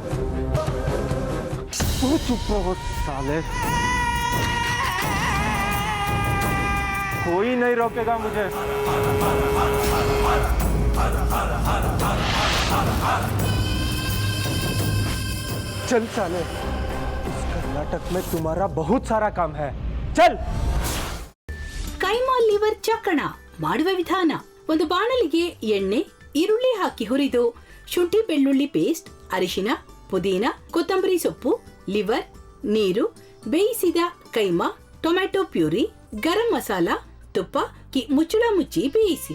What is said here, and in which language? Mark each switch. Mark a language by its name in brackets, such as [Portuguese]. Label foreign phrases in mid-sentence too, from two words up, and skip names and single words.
[Hindi] चुप रहो साले, कोई नहीं रोकेगा मुझे. चल साले, इस कर्नाटक में तुम्हारा बहुत सारा काम है, चल. [Kannada] ಕೈಮಾ ಲಿವರ್ ಚಕ್ಕಣ ಮಾಡುವ ವಿಧಾನ: ಒಂದು ಬಾಣಲಿಗೆ ಎಣ್ಣೆ, ಈರುಳ್ಳಿ ಹಾಕಿ ಹುರಿದು ಶುಂಠಿ ಬೆಳ್ಳುಳ್ಳಿ ಪೇಸ್ಟ್, ಅರಿಶಿನ, ಪುದೀನ, ಕೊತ್ತಂಬರಿ ಸೊಪ್ಪು, ಲಿವರ್, ನೀರು, ಬೇಯಿಸಿದ ಕೈಮಾ, [English] tomato puree, [Kannada] ಗರಂ ಮಸಾಲ, ತುಪ್ಪ ಮುಚ್ಚಳ ಮುಚ್ಚಿ ಬೇಯಿಸಿ.